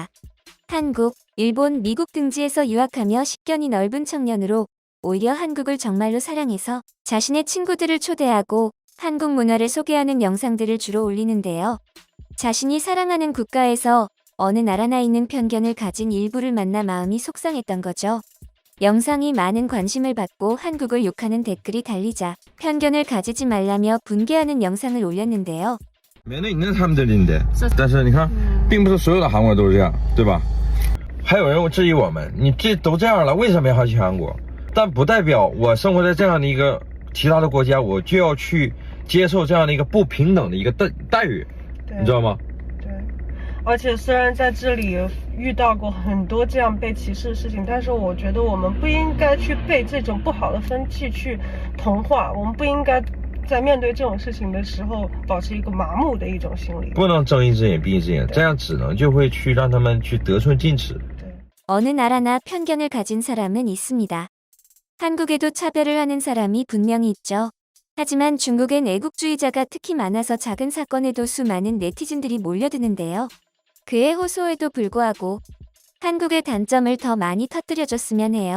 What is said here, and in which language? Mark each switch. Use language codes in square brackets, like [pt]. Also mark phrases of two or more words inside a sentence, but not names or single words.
[ko] 한국, 일본, 미국 등지에서 유학하며 식견이 넓은 청년으로 오히려 한국을 정말로 사랑해서 자신의 친구들을 초대하고 한국 문화를 소개하는 영상들을 주로 올리는데요. 자신이 사랑하는 국가에서 어느 나라나 있는 편견을 가진 일부를 만나 마음이 속상했던 거죠. 영상이 많은 관심을 받고 한국을 욕하는 댓글이 달리자 편견을 가지지 말라며 분개하는 영상을 올렸는데요. [zh] 面对你那他们的领导，但是你看，并不是所有的韩国人都是这样，对吧？还有人质疑我们，你这都这样了，为什么要去韩国？但不代表我生活在这样的一个其他的国家，我就要去接受这样的一个不平等的一个待遇，你知道吗？对，而且虽然在这里遇到过很多这样被歧视的事情，但是我觉得我们不应该去被这种不好的风气去同化，我们不应该在面对这种事情的时候保持一个麻木的一种心理，不能睁一只眼闭一只眼，这样只能就会去让他们去得寸进尺。 [ko] 어느 나라나 편견을 가진 사람은 있습니다. 한국에도 차별을 하는 사람이 분명히 있죠. 하지만 중국엔 애국주의자가 특히 많아서 작은 사건에도 수많은 네티즌들이 몰려드는데요. 그의 호소에도 불구하고 한국의 단점을 더 많이 터뜨려줬으면 해요.